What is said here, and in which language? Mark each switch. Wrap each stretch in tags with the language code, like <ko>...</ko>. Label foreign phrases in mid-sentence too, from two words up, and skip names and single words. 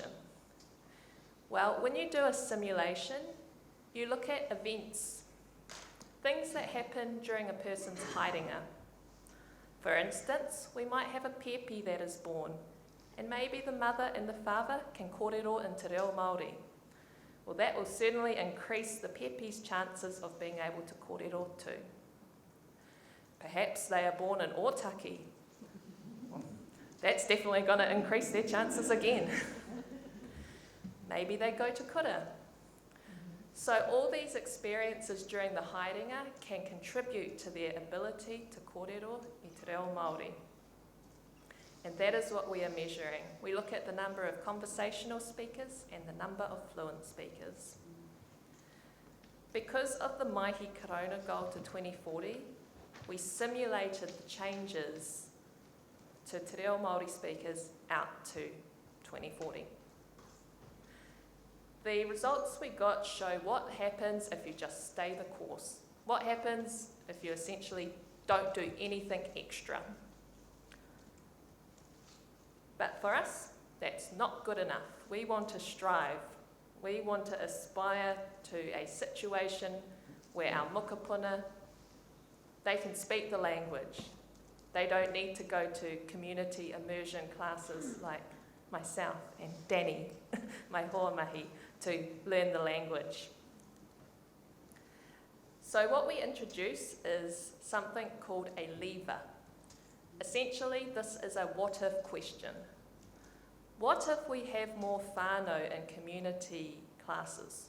<en>Well, when you do a simulation, you look at events, things that happen during a person's haidinga. For instance, we might have a pepi that is born, and maybe the mother and the father can kōrero in te reo Māori. Well, that will certainly increase the pepi's chances of being able to kōrero too. Perhaps they are born in Ōtaki. That's definitely going to increase their chances again. Maybe they go to kura. So all these experiences during the haidinga can contribute to their ability to</en> <mi>kōrero i te reo Māori.</mi> <en>And that is what we are measuring. We look at the number of conversational speakers and the number of fluent speakers. Because of the mihi corona goal to 2040, we simulated the changes to te reo Māori speakers out to 2040. The results we got show what happens if you just stay the course. What happens if you essentially don't do anything extra. But for us, that's not good enough. We want to strive. We want to aspire to a situation where our mokopuna, they can speak the language. They don't need to go to community immersion classes like myself and Danny, my</en> <mi>hoa mahi,</mi> <en>to learn the language. So what we introduce is something called a lever. Essentially, this is a what-if question. What if we have more whānau in community classes?</en>